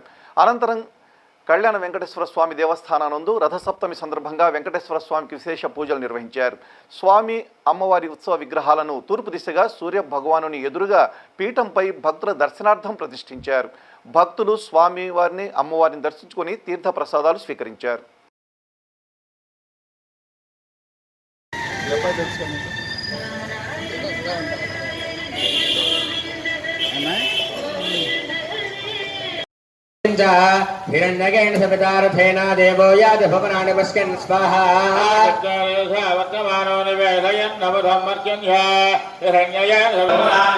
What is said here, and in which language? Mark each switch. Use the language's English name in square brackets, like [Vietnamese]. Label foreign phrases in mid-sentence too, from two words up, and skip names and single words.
[Telugu] అనంతరం కళ్యాణ వెంకటేశ్వర స్వామి దేవస్థానం నందు రథసప్తమి సందర్భంగా వెంకటేశ్వర స్వామికి విశేష పూజలు నిర్వహించారు. స్వామి అమ్మవారి ఉత్సవ విగ్రహాలను తూర్పు దిశగా సూర్య భగవానుని ఎదురుగా పీఠంపై భక్తుల దర్శనార్థం ప్రతిష్ఠించారు. భక్తులు స్వామి వారిని అమ్మవారిని దర్శించుకొని తీర్థ ప్రసాదాలు స్వీకరించారు. [Sanskrit] हिरण्यकेन सवितारथेन देवो याति भवनानि पश्यन् स्वाहा वर्तमानो निवेदयन् नवधम्मर्जन्य हिरण्यकेन सवितारथेन